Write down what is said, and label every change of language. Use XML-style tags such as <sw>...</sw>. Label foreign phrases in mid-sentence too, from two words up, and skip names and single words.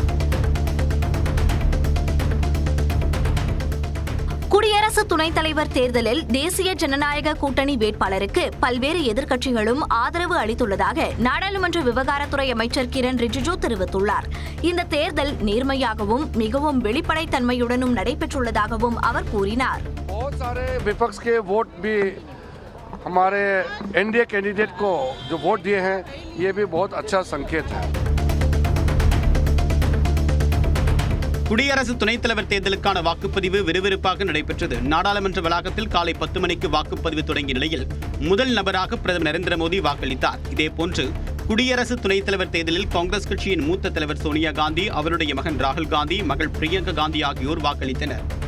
<ta>குடியரசு துணைத் தலைவர் தேர்தலில் தேசிய ஜனநாயக கூட்டணி வேட்பாளருக்கு பல்வேறு எதிர்க்கட்சிகளும் ஆதரவு அளித்துள்ளதாக நாடாளுமன்ற விவகாரத்துறை அமைச்சர் கிரண் ரிஜிஜு தெரிவித்துள்ளார். இந்த தேர்தல் நேர்மையாகவும் மிகவும் வெளிப்படைத்தன்மையுடனும் நடைபெற்றுள்ளதாகவும் அவர் கூறினார்.</ta> <hi>हमारे एनडीए कैंडिडेट को जो वोट दिए हैं ये भी बहुत अच्छा संकेत है.</hi> <ta>குடியரசு துணைத் தலைவர் தேர்தலுக்கான வாக்குப்பதிவு விறுவிறுப்பாக நடைபெற்றது. நாடாளுமன்ற வளாகத்தில் காலை 10 மணிக்கு வாக்குப்பதிவு தொடங்கிய நிலையில் முதல் நபராக பிரதமர் நரேந்திர மோடி வாக்களித்தார். இதேபோன்று குடியரசு துணைத் தலைவர் தேர்தலில் காங்கிரஸ் கட்சியின் மூத்த தலைவர் சோனியா காந்தி, அவருடைய மகன் ராகுல் காந்தி, மகள் பிரியங்கா காந்தி ஆகியோர் வாக்களித்தனர்.</ta>